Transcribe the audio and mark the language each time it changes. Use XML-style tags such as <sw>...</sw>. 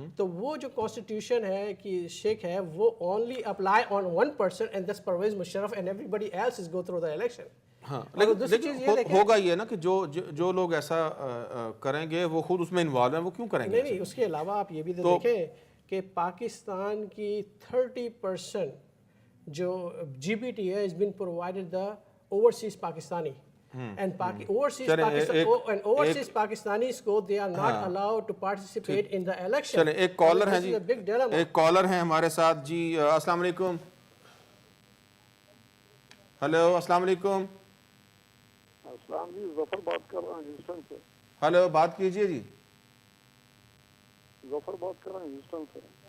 <ur>تو وہ جو Constitution ہے کہ شیخ ہے, وہ</ur> <en>only apply on one person, and that's Pervez Musharraf, and everybody else is go through the election.</en> <ur>ہاں, لیکن ہوگا یہ نا کہ جو لوگ ایسا کریں گے وہ خود اس میں انوالو ہیں, وہ کیوں کریں گے؟ نہیں, اس کے علاوہ آپ یہ بھی دیکھیں کہ پاکستان کی 30% جو جی بی ٹی ہے</ur> <en>has been provided the overseas Pakistani. And overseas Pakistanis</en> <ur>کو</ur> <en>they are not allowed to participate in the election.</en> <ur>چلیں, ایک کالر ہیں جی, ایک کالر ہیں ہمارے ساتھ جی. السلام علیکم. ہلو, السلام علیکم. السلام جی, ظفر بات کر رہا ہوں ہیوسٹن سے. ہلو, بات کیجئے جی. ظفر بات کر رہا ہوں ہیوسٹن سے.</ur>